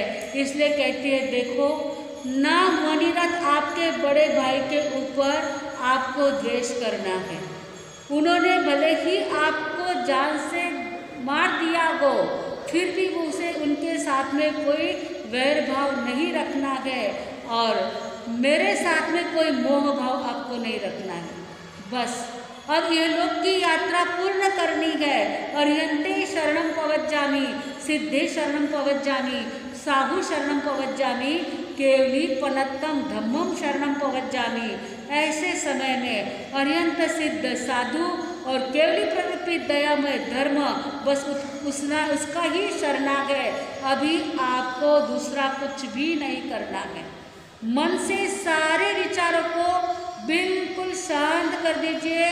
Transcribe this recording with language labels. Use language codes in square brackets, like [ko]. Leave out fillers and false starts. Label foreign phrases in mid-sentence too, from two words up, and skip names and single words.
[hi] इसलिए कहती है देखो ना मणिरथ आपके बड़े भाई के ऊपर आपको द्वेष करना है, उन्होंने भले ही आपको जान से मार दिया हो, फिर भी उसे उनके साथ में कोई वैर भाव नहीं रखना है और मेरे साथ में कोई मोह भाव आपको नहीं रखना है। बस अब यह लोक की यात्रा पूर्ण करनी है। [pra] अर्यन्ते शरणम पवज्जामि, सिद्धे शरणं पवज्जामि, साहु शरणं पवज्जामि, केवली पनत्तम धम्मम शरणं पवज्जामि। [hi] ऐसे समय में अर्यंत सिद्ध साधु और केवली प्रवृत्ति दयामय धर्म बस उसका ही शरणाग है। अभी आपको दूसरा कुछ भी नहीं करना है। मन से सारे विचारों को बिल्कुल शांत कर दीजिए।